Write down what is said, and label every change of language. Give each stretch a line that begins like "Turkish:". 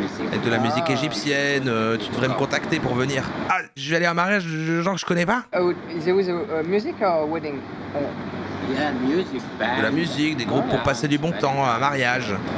French: Avec de la musique égyptienne, tu devrais me contacter pour venir. Ah, je vais aller à un mariage de gens que je connais pas?
English: Oh, there was a music or wedding?
French: De la musique, des groupes pour passer du bon temps, un mariage.